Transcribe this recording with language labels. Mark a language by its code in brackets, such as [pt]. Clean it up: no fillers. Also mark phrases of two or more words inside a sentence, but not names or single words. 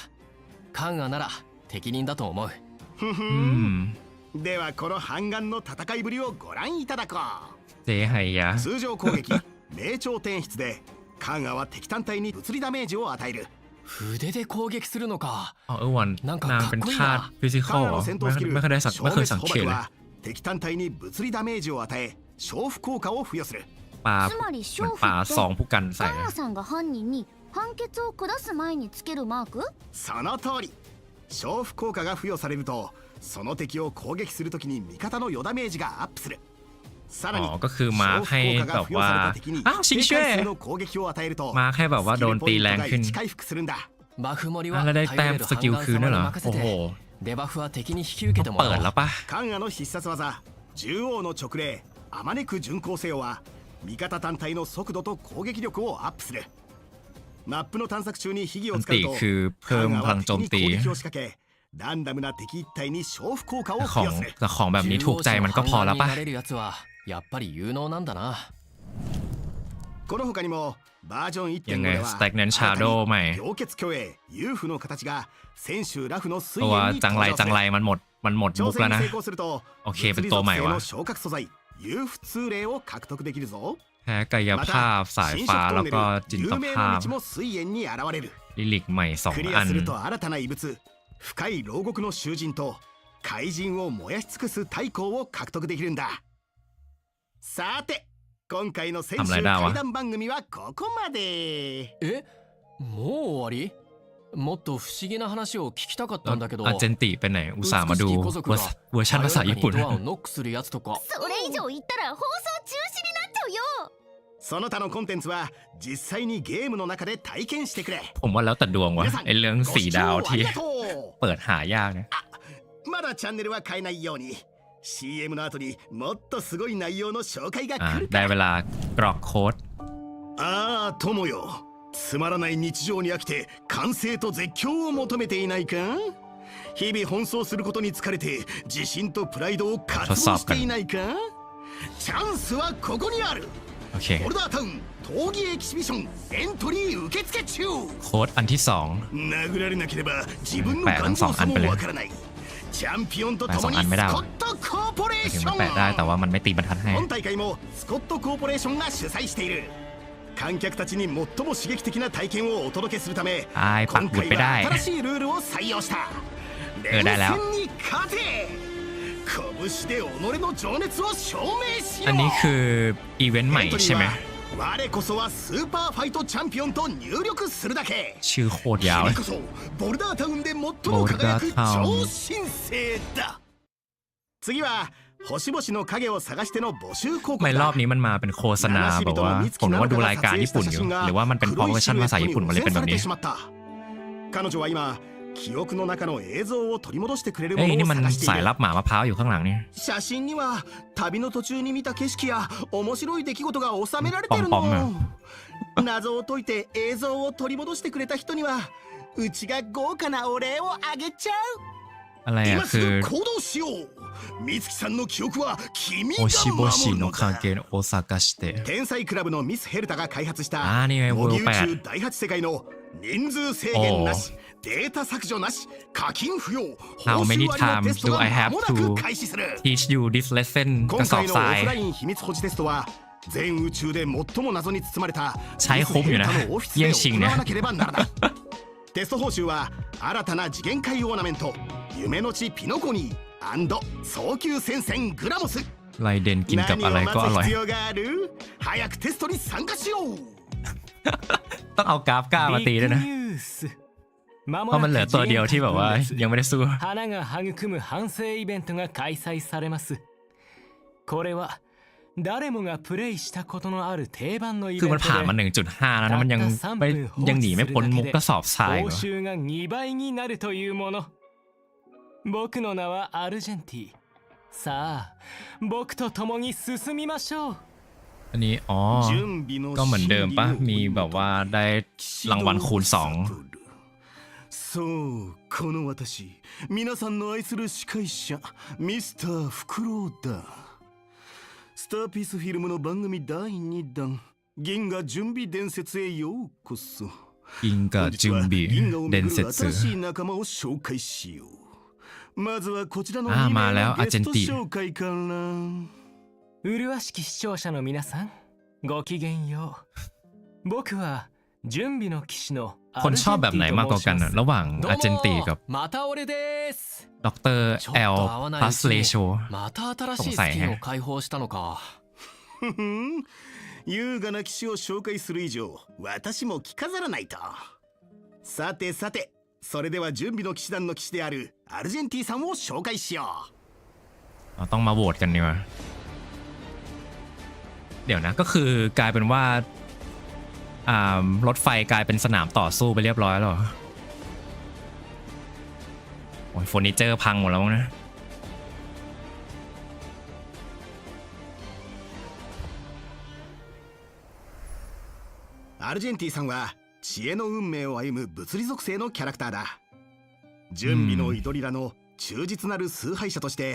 [ja] カンアなら適任だと思う。ふふん。ではこの半眼の戦いぶりをご覧いただこう。通常攻撃命中転出でカンアは敵単体に物理ダメージを与える。筆で攻撃するのか。 [th] なんかเป็นธาตุฟิสิคอลไม่เคยสังเกตเลย [ja] 敵単体に物理ダメージを与え消符効果を付与する。 [th] ปาซองผู้กันใส่ [ja] カンアさんが犯人に判決を下す前につけるマーク？その通り。消符効果が付与されるとその敵を攻撃するときに味方の余ダメージがアップする。さらに [th] ก็คือมาให้แบบว่าอ้าวชิงเช่มาให้แบบว่าโดนตีแรงขึ้นแล้วได้แต้มสกิลคืนด้วยเหรอโอ้โหเปิดแล้วปะ [ja] カンアの必殺技獣王の直令あまねく巡航せよは味方単体の速度と攻撃力をアップする。マップの探索中に秘技を使うとカンアは敵に攻撃を仕掛けランダムな敵一体に消符効果を付与する。 [th] ของแบบนี้ถูกใจมันก็พอแล้วปะ [ja] やっぱり有能なんだな。この他にもバージョン 1.5 では氷結虚栄遊符の形が先週ラフの水源に登場する。挑戦に成功すると物理属性の昇格素材遊符通霊を獲得できるぞ。 [th] แพ้กายภาพสายฟ้าแล้วก็จินตภาพลิลิกใหม่2อัน [ja] クリアすると新たな異物深い牢獄の囚人と怪人を燃やし尽くす太閤を獲得できるんだ。さて今回の先週怪談番組はここまで。もう終わり？もっと不思議な話を聞きたかったんだけど。 [th] アジェンティไปไหนอุตส่าห์มาดูเวอร์ชันภาษาญี่ปุ่น [ja] それ以上言ったら放送中止になっちゃうよ。その他のコンテンツは実際にゲームの中で体験してくれ。 [th] ผมว่าแล้วแต่ดวงว่ะไอเรื่อง4ดาวที่เปิดหายากね。 [ja] まだチャンネルは変えないように CM の後にもっとすごい内容の紹介が来る。 [th] ได้เวลากรอกโค้ด。 [ja] ああ友よ、つまらない日常に飽きて完成と絶叫を求めていないか。日々奔走することに疲れて自信とプライドを渇望していないか。チャンスはここにある。ボルダータウン闘技エキシビションエントリー受付中。 [th] โค้ดอันที่2 [ja] 殴られなければ自分の頑丈さもわからない。チャンピオンと共にスコットコーポレーション。 [th] แปะได้แต่ว่ามันไม่ตีบรรทัดให้。 [ja] 本大会もスコットコーポレーションが主催している。観客たちに最も刺激的な体験をお届けするため今回は新しいルールを採用した。連戦に勝て。拳で己の情熱を証明しろ。 [th] อันนี้คืออีเวนต์ใหม่ใช่ไหม [ja] 我こそはスーパーファイトチャンピオンと入力するだけ。 [th] ชื่อโคตรยาวเลย [ja] 君こそボルダータウンで最も輝く超新星だ。次は星々の影を探しての募集広告だ。 [th] ไม่รอบนี้มันมาเป็นโฆษณาแบบว่าผมว่าดูรายการญี่ปุ่นอยู่หรือว่ามันเป็นเพราะเวอร์ชันภาษาญี่ปุ่นมันเลยเป็นแบบนี้ [ja] 彼女は今記憶の中の映像を取り戻してくれるものを [th] นี่มัน [ja] 探している。 [th] สายลับหมามะพร้าวอยู่ข้างหลังนี่ [ja] 写真には旅の途中に見た景色や面白い出来事が収められてるの。謎を解いて映像を取り戻してくれた人にはうちが豪華なお礼をあげちゃう。 [th] อะไร [ja] 今す [th] คือ [ja] ぐ行動しよう。美月さんの記憶は君がおしぼし守るのだ。の関係を探して天才クラブのミスヘルタが開発した [th] นี่ไง [ja] 模擬宇 8 宙第8世界の人数制限なしデータ削除なし課金不要報 [en] How [ja] 酬 [en] many [ja] 割のテス [en] times [ja] ト [en] do [ja] が [en] I [ja] 間 [en] have [ja] もなく [en] to [ja] 開始する。 [en] teach you this lesson ก [ja] 今 [th] ระสอบ [ja] 回のオ [th] ทราย [ja] フライン秘密保持テストは全宇宙で最も謎に包まれた [th] ใช้คุ้มอยู่นะ [ja] ミスヘルタのオフィスで行わなければならない。テスト報酬は新たな次元界オーナメント夢の地ピノコニー早急戦線グラモス。 [th] ไรเด่นกินกับอะไรก็อร่อย [ja] 何を待つ必要がある。早くテストに参加しよう。 [th] ต้องเอากราฟก้ามาตีด้วยนะเพราะมันเหลือตัวเดียวที่แบบว่ายังไม่ได้สู้ [ja] 花が育む反省イベントが開催されます。これは誰もがプレイしたことのある定番のイベントで、 [th] คือมันผ่านมา 1.5 แล้วนะมันยังหนีไม่พ้นมุกกระสอบทราย [ja] 報酬が2倍になるというもの。 僕の名はアルジェンティ。さあ僕と共に進みましょう。 [th] อันนี้อ๋อก็เหมือนเดิมปะมีแบบว่าได้รางวัลคูณ2 [ja] そうこの私皆さんの愛する司会者ミスターフクロウだ。スターピースフィルムの番組第2弾銀河準備伝説へようこそ。銀河準備伝説新しい仲間を紹介しよう。まずはこちらの2 [th] まあแล้ว [ja] 名のゲスト紹介から。麗しき視聴者の皆さんごきげんよう。僕は準備の騎士の [th] คนชอบแบบไหนมากกว่ากันอะระหว่างอาร์เจนตีกับ [ja] また俺です [th] ด็อกเตอร์ L พลัสเลโช [ja] また新しいスキンを解放したのか。優雅な騎士を紹介する以上私も着飾らないと。さてさてそれでは準備の騎士団の騎士であるアルジェンティさんを紹介しよ [th] เราต้องมาโหวตกันดีกว่าเดี๋ยวนะก็คือกลายเป็นว่ารถไฟกลายเป็นสนามต่อสู้ไปเรียบร้อยแล้วโอ้ยเฟอร์นิเจอร์พังหมดแล้วนะ [ja] アルジェンティさんは知恵の運命を歩む物理属性のキャラクターだ。準備のイドリラの忠実なる崇拝者として